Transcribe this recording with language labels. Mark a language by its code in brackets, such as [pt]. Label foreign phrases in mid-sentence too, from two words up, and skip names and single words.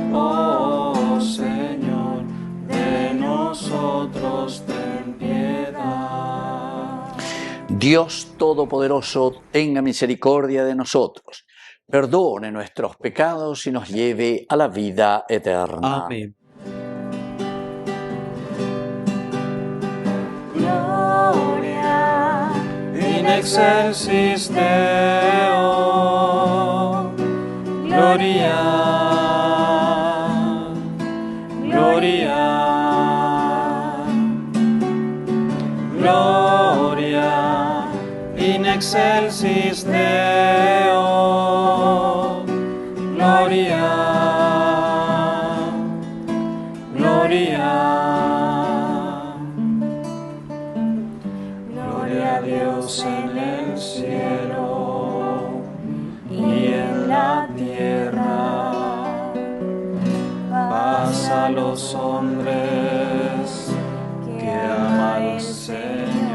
[es] Oh Señor, de nosotros ten Dios Todopoderoso, tenga misericordia de nosotros, perdone nuestros pecados y nos lleve a la vida eterna. Amén. Gloria [la] In excelsis Deo, Gloria, Gloria, Gloria, in excelsis Deo, Gloria, Gloria, [es] Gloria a Dios en el cielo y en la tierra, paz a los hombres que ama al Señor.